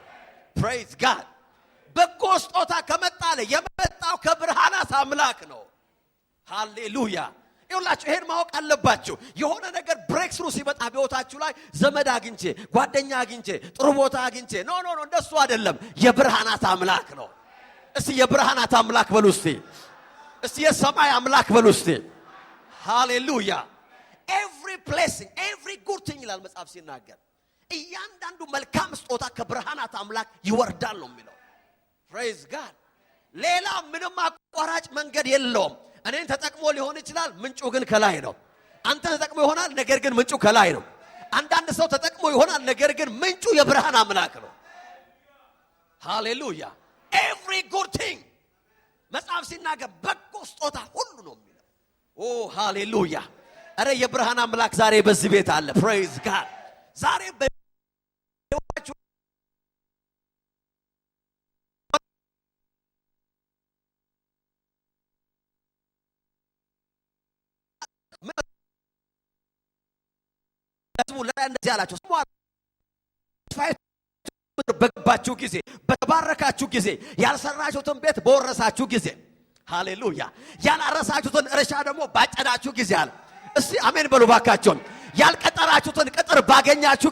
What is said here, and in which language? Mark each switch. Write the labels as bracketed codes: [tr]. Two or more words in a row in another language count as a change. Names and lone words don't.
[en] praise god [am] በጎ ስጦታ ከመጣለ የመጣው ከብርሃናት አምላክ ነው። ሃሌሉያ ይውላችሁ ይሄን ማወቅ አለባችሁ። የሆነ ነገር ብሬክ ስሩ ሲመጣ በህይወታችሁ ላይ ዘመድ አግኝቼ ጓደኛ አግኝቼ ጥሩ ቦታ አግኝቼ ኖ እንደሱ አይደለም። የብርሃናት አምላክ ነው። እስቲ የብርሃናት አምላክ በሉ እስቲ። እስቲ የሰማይ አምላክ በሉ እስቲ። ሃሌሉያ [en] every blessing every good thing [am] ይላል መጽሐፍ ሲናገር እያንዳንዱ መልካም ስጦታ ከብርሃናት አምላክ ይወርዳል ነው የሚለው። [en] praise god [am] ሌላ ምንም አቋራጭ መንገድ የለውም። እኔን ተጠቅሞ ሊሆን ይችላል፣ ምንጩ ግን ከላይ ነው። አንተ ተጠቅሞ ይሆናል፣ ነገር ግን ምንጩ ከላይ ነው። አንዳንድ ሰው ተጠቅሞ ይሆናል፣ ነገር ግን ምንጩ የብርሃን አምላክ ነው። ሃሌሉያ [en] every good thing [am] መጽሐፍ ሲናገር በጎ ስጦታ ሁሉ ነው የሚለው። ኦ ሃሌሉያ አረ የብርሃን አምላክ ዛሬ በዚህ ቤት አለ። [en] praise god [am] ዛሬ እንደዚህ አላችሁ በገባችሁ ጊዜ በተባረካችሁ ጊዜ ያልሰራችሁትን ቤት በወረሳችሁ ጊዜ ሃሌሉያ ያላረሳችሁትን እርሻ ደግሞ ባጨዳችሁ ጊዜ አለ። እስቲ አሜን በሉ ባካችሁ። ያልቀጠራችሁትን ቅጥር ባገኛችሁ